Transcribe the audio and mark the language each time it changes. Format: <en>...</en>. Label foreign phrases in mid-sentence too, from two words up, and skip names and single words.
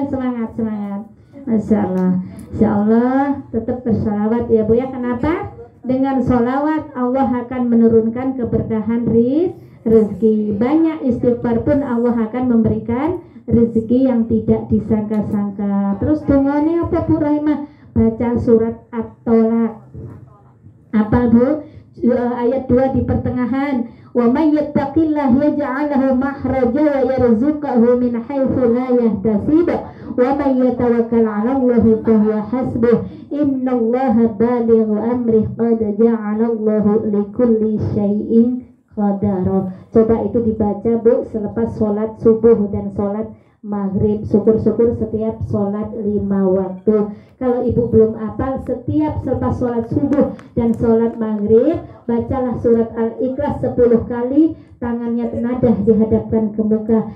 <id>Semangat.</id> <ar>ما شاء الله. إن شاء الله</ar> <id>tetap bersalawat ya Bu ya. Kenapa? Dengan sholawat Allah akan menurunkan keberkahan rezeki. Banyak istighfar pun Allah akan memberikan rezeki yang tidak disangka-sangka.</id> <jv>Terus dungane apa Bu Rahimah?</jv> <id>Baca surat At-Tolak. Apa Bu? Ayat 2 di pertengahan.</id> <ar>ومن يتق الله يجعل له مخرجا ويرزقه من حيث لا يحتسب ومن يتوكل على الله فهو حسبه إن الله بالغ أمره قد جعل الله لكل شيء قدرا.</ar> <id>Coba itu dibaca Bu selepas sholat subuh dan sholat maghrib. Syukur-syukur setiap sholat 5 waktu. Kalau ibu belum hafal, setiap selepas sholat subuh dan sholat maghrib bacalah surat Al-Ikhlas 10 kali, tangannya tenadah dihadapkan ke muka.</id>